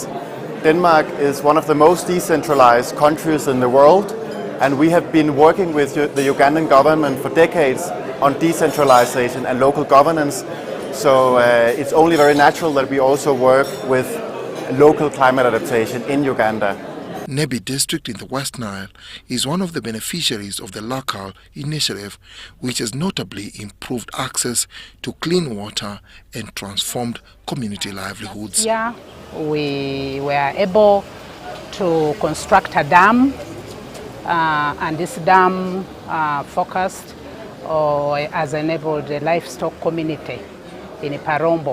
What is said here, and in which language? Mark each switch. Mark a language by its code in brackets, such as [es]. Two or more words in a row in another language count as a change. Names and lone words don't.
[en] Denmark is one of the most decentralized countries in the world, and we have been working with the Ugandan government for decades on decentralization and local governance. So it's only very natural that we also work with local climate adaptation in Uganda. Nebi district in the West Nile is one of the beneficiaries of the local initiative, which has notably improved access to clean water and transformed community livelihoods. Yeah, we were able to construct a dam, and this dam focused has enabled the livestock community in Parombo.